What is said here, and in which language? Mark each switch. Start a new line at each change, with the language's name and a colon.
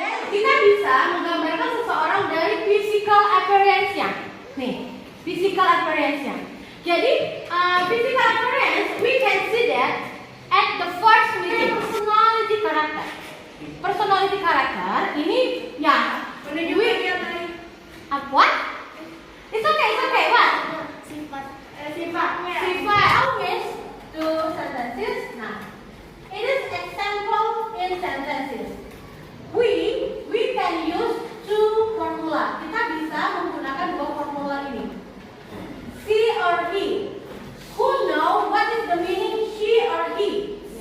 Indonesian: Kita bisa menggambarkan seseorang dari physical appearance-nya. Nih, physical appearance-nya. Jadi,
English: physical appearance, we can see that at the first meeting. Personality character. Personality character
Indonesian: ini ya menunjukkan
English: what? It's okay. What?
Indonesian: Sifat.
English: Always two sentences. Nah, it is example in sentences. We can use two formula.
Indonesian: Kita bisa menggunakan dua formula ini.
English: She or he. Who know what is the meaning she or he?